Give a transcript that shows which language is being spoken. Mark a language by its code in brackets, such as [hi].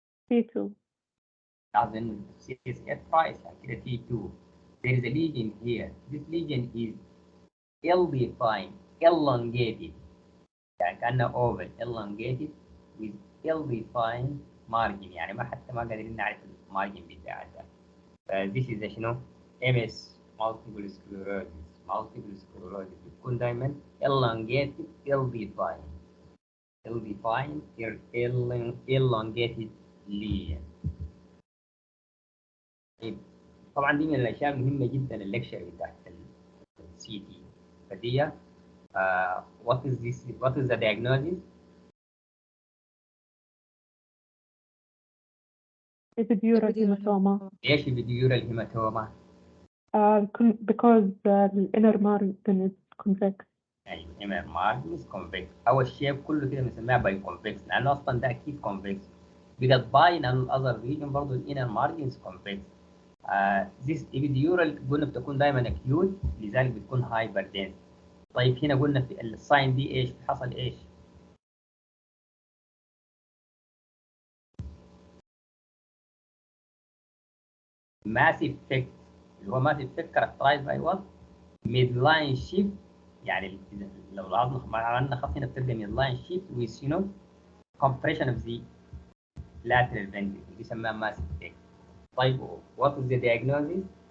[en] T2. As in CSF price [ar] يعني كده [en] T2. There is a lesion here. This lesion is ill-defined, elongated. [ar] يعني كأنه [en] oval, elongated with ill-defined margin. [ar] يعني ما حتى ما قادرين نعرف المارجن بتاعتها. [en] This is شنو؟ MS multiple sclerosis. Multiple sclerosis [ar] بتكون دايما [en] elongated, ill-defined. Ill-defined, elongated lesion. [ar] طبعا دي من الاشياء المهمه جدا الليكشر بتاعت السي تي. فدي [en] what is this? What is the diagnosis? epidural hematoma. [ar] ليش [en] epidural hematoma؟ Because the inner margin is convex. [ar] يعني [en] inner margin is convex [ar] أو الشيب كله كده بنسميها باي convex لأنه أصلا ده أكيد convex. بقت باي لأنه الأذر region برضه [en] inner margin is convex. this epidural [ar] قلنا بتكون دايما acute لذلك بتكون hyperdense. طيب هنا قلنا في [en] الساين [ar] دي ايش؟ حصل ايش؟ [en] massive effect [ar] اللي هو [en] Massive effect characterize by what? Mid line shift [ar] يعني لو العظم عملنا خط هنا بتبدا [en] mid line shift with you know compression of the lateral ventricle [ar] دي بيسموها [en] Massive effect. [ar] طيب [en] what is the diagnosis؟